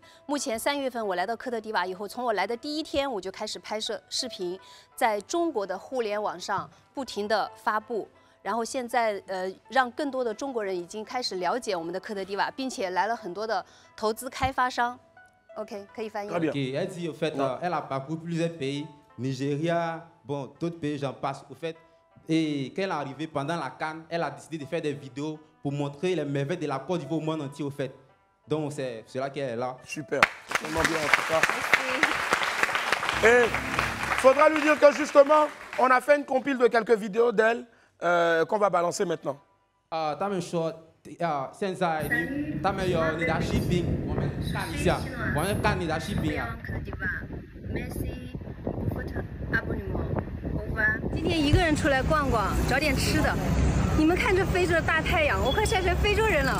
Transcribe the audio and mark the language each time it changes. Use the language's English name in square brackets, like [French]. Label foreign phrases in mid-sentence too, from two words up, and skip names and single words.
[Chinese] 目前3月份我来到科特迪瓦以后，从我来的第1天我就开始拍摄视频，在中国的互联网上不停地发布。然后现在让更多的中国人已经开始了解我们的科特迪瓦，并且来了很多的投资开发商。OK， 可以翻译。 [French] OK， elle dit au fait, elle a parcouru plusieurs pays, Nigeria, bon, d'autres pays, j'en passe. Au fait, et quand elle est arrivée pendant la CAN, elle a décidé de faire des vidéos pour montrer les merveilles de la Côte d'Ivoire au monde entier, au fait. Donc c'est là qu'elle est là. Super, vraiment bien en tout cas. Et il faudra lui dire que justement, on a fait une compile de quelques vidéos d'elle. Qu'on va balancer maintenant. [Chinese] 他们说，现在他们有你的视频，我们看一下，我们看你的视频啊。今天一个人出来逛逛，找点吃的。你们看这非洲的大太阳，我快晒成非洲人了。